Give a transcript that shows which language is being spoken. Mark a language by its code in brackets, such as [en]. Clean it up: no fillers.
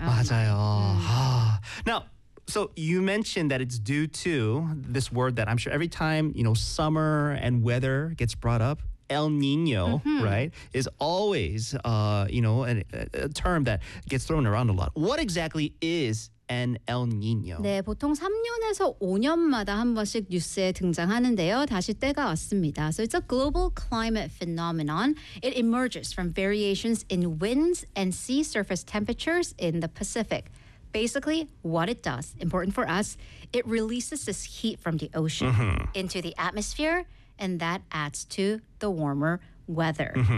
[ko] Oh, 맞아요. [en] Now, so you mentioned that it's due to this word that I'm sure every time, you know, summer and weather gets brought up, El Nino, right, is always, you know, a term that gets thrown around a lot. What exactly is and El Nino. [ko] 네, 보통 3년에서 5년마다 한 번씩 뉴스에 등장하는데요. 다시 때가 왔습니다. [en] So it's a global climate phenomenon. It emerges from variations in winds and sea surface temperatures in the Pacific. Basically, what it does, important for us, it releases this heat from the ocean into the atmosphere, and that adds to the warmer weather.